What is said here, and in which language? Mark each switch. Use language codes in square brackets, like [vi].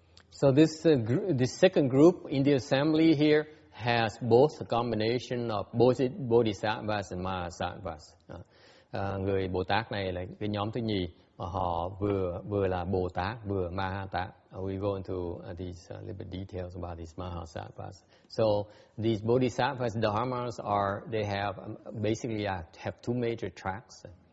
[en] So this second group in the assembly here has both a combination of bodhisattvas and mahasattvas. [vi] Người Bồ Tát này là cái nhóm thứ nhì. Họ vừa là Bồ Tát vừa Ma Tát. [en] We go into these little bit details about these Mahasattvas. So these Bodhisattvas dharmas they have basically have two major tracks.